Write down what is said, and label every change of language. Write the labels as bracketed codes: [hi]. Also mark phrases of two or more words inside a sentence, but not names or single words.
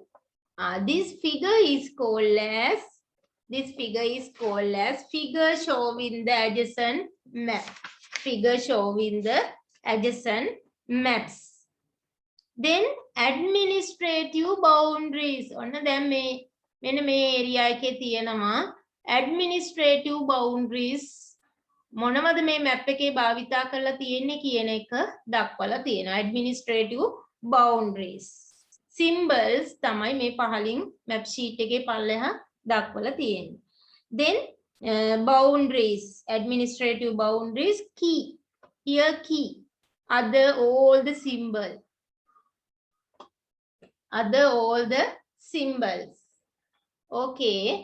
[en] This figure is called as figure showing the adjacent map. Figure showing the adjacent maps. Then administrative boundaries. [si] ඔන්න දැන් මෙන්න මේ area එකේ තියෙනවා [en] administrative boundaries. [si] මොනවද මේ map එකේ භාවිතා කරලා තියෙන්නේ කියන එක දක්වලා තියෙනවා. [en] Administrative boundaries. [si] Symbols තමයි මේ පහලින් [en] map sheet [si] එකේ පල්ලෙහා දක්වලා තියෙන්නේ. [en] Then boundaries, administrative boundaries, key. Here key. Other all the symbols. Other all the symbols. Okay.